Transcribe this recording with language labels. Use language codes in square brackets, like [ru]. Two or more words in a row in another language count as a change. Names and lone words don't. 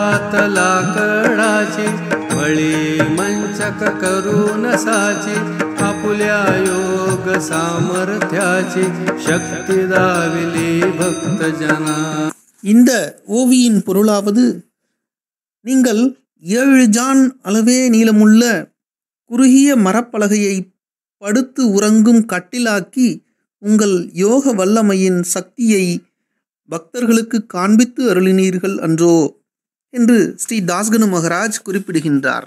[mr] हात लाकडाचे, बळी मंचक करून साचे, आपुल्या योग सामर्थ्याचे शक्ती दाविली भक्तजना. [ta] இந்த ஓவியின் பொருளாவது, நீங்கள் 7 ஜான் அளவே நீளமுள்ள குறுகிய மரப்பலகையை படுத்து உறங்கும் கட்டிலாக்கி உங்கள் யோக வல்லமையின் சக்தியை பக்தர்களுக்கு காண்பித்து அருளினீர்கள் அன்றோ என்று ஸ்ரீ தாஸ்கனு மகராஜ் குறிப்பிடுகின்றார்.